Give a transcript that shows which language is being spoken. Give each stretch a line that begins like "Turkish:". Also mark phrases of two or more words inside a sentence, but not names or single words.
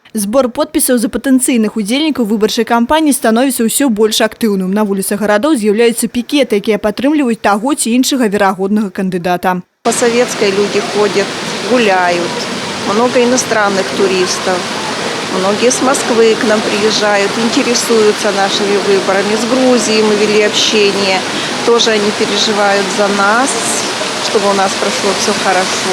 Belarusian: Збор подпісаў за патэнцыйных удзельнікаў выбарчай кампаніі становіцца ўсё больш актыўным. На вуліцах гарадоў з'яўляюцца пікеты, якія падтрымліваюць таго ці іншага верагоднага кандыдата.
Russian: По Советской люди ходят, гуляют. Много иностранных туристов. Многие с Москвы к нам приезжают, интересуются нашими выборами. С Грузией мы вели общение. Тоже они переживают за нас, чтобы у нас прошло все хорошо.